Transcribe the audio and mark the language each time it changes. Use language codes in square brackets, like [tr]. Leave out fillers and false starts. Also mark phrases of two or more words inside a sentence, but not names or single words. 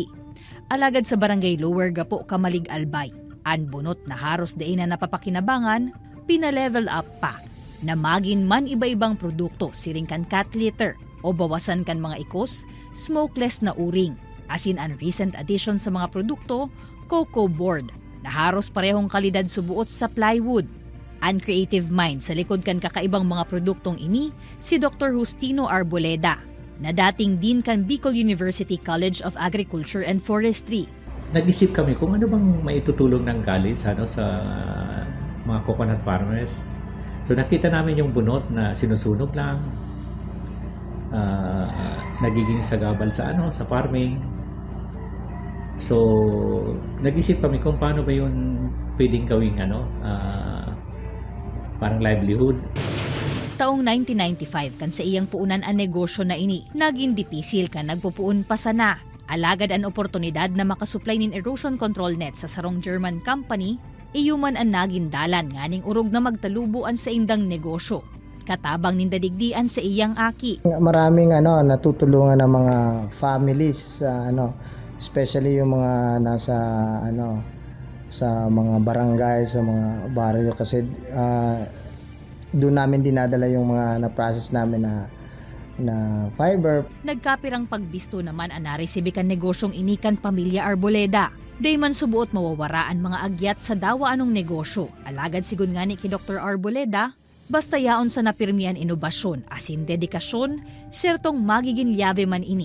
[bik] Alagad sa barangay Lower Gapo, Kamalig Albay, ang bunot na haros dain na napapakinabangan, pinalevel up pa na magin man iba-ibang produkto siring kan [en] cat litter [bik] o bawasan kan mga ikos, smokeless na uring, asin ang [en] recent addition [bik] sa mga produkto, [en] cocoa board, [bik] na haros parehong kalidad subuot sa plywood. Ang creative mind sa likod kan kakaibang mga produktong ini, si Dr. Justino Arboleda, na dating Dean kan Bicol University College of Agriculture and Forestry. [tl] Nag-isip kami kung ano bang maitutulong ng college sa mga [en] coconut farmers. [tl] So nakita namin yung bunot na sinusunog lang, nagiging sagabal sa farming. So nag-isip kami kung paano ba yun pwedeng gawing parang livelihood. [bik] Taong 1995 kan sa iyang puunan ang negosyo na ini, naging dipisil kan nagpupuun pa sana. Alagad ang oportunidad na makasupply nin [en] erosion control net [bik] sa sarong [en] German company, [bik] iyuman ang naging dalan nganing urog na magtalubuan sa indang negosyo. Katabang nindadigdian sa iyang aki. [tl] Maraming natutulungan ng mga families sa especially yung mga nasa sa mga barangay, sa mga barrio kasi doon namin dinadala yung mga na-process namin na fiber. [bik] Nagkapirang pagbisto naman ang naresibikan negosyong inikan pamilya Arboleda. Day man subuot mawawaraan mga agyat sa dawa anong negosyo. Alagad sigun nga ni ki Dr. Arboleda, basta yaon sa napirmian inobasyon asin dedikasyon, sertong magiging liyabe man ini.